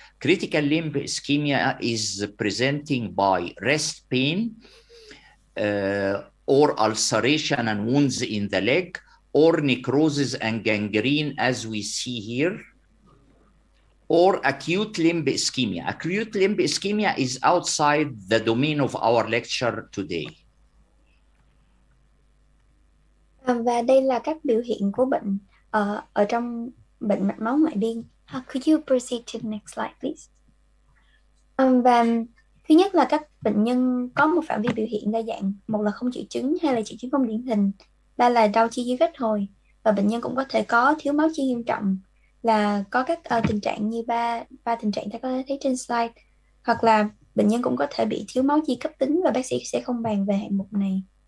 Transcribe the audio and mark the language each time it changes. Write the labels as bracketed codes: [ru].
[en] Critical limb ischemia is presenting by rest pain or ulceration and wounds in the leg, or necrosis and gangrene, as we see here, or acute limb ischemia. Acute limb ischemia is outside the domain of our lecture today. [vi] Và đây là các biểu hiện của bệnh ở trong bệnh mạch máu ngoại biên. [en] Could you proceed to the next slide, please? [vi] Và thứ nhất là các bệnh nhân có một phạm vi biểu hiện đa dạng, một là không triệu chứng, hai là triệu chứng không điển hình, ba là đau chi dưới kết hồi, và bệnh nhân cũng có thể có thiếu máu chi nghiêm trọng, là có các tình trạng như ba tình trạng ta có thể thấy trên slide, hoặc là bệnh nhân cũng có thể bị thiếu máu chi cấp tính và bác sĩ sẽ không bàn về hạng mục này